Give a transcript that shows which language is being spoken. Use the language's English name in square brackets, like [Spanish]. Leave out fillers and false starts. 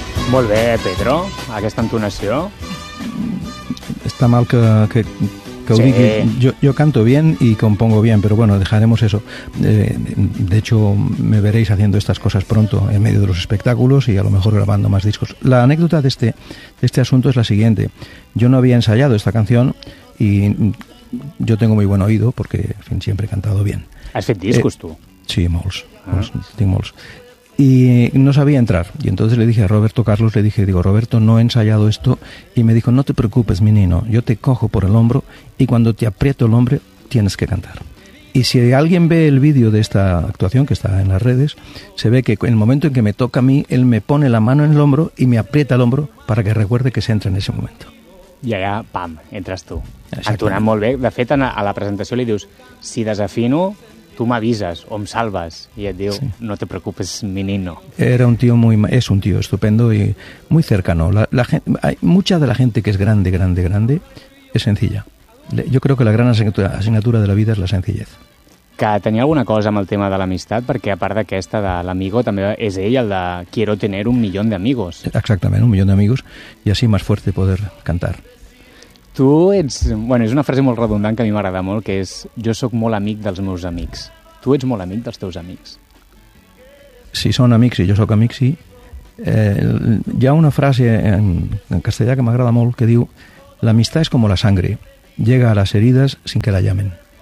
[Catalan] Molt bé, Pedro, aquesta entonació. [Spanish] Está mal que sí. [Catalan] Digui. [Spanish] Yo canto bien y compongo bien, pero bueno, dejaremos eso. De hecho, me veréis haciendo estas cosas pronto en medio de los espectáculos y a lo mejor grabando más discos. La anécdota de este asunto es la siguiente. Yo no había ensayado esta canción y yo tengo muy buen oído porque, en fin, siempre he cantado bien. ¿Has hecho discos tú? [Catalan] Sí, molts. Tinc molts. [Spanish] Y no sabía entrar. Y entonces le dije a Roberto Carlos, Roberto, no he ensayado esto. Y me dijo, no te preocupes, mi niño, yo te cojo por el hombro y cuando te aprieto el hombro, tienes que cantar. Y si alguien ve el vídeo de esta actuación, que está en las redes, se ve que en el momento en que me toca a mí, él me pone la mano en el hombro y me aprieta el hombro para que recuerde que se entra en ese momento. Y allá, pam, entras tú. [Catalan] Actuant molt bé. De fet, a la presentació li dius, si desafino... [Spanish] Tú me avisas o me salvas y él dijo, sí. No te preocupes, mi niño. Es un tío estupendo y muy cercano. Mucha de la gente que es grande, grande, grande, es sencilla. Yo creo que la gran asignatura de la vida es la sencillez. [Catalan] Que tenia alguna cosa amb el tema de l'amistat, perquè a part d'aquesta de l'amigo, també és ell el de [Spanish] quiero tener un millón de amigos. Exactament, un millón de amigos y así más fuerte poder cantar. [Catalan] Tu ets... Bueno, és una frase molt redundant que a mi m'agrada molt, que és jo sóc molt amic dels meus amics. Tu ets molt amic dels teus amics. Si són amics i jo sóc amic, sí. Hi ha una frase en castellà que m'agrada molt que diu l'amistat és com [Spanish] la sangre, [Catalan] llega a les ferides [Spanish] sin que la llamen.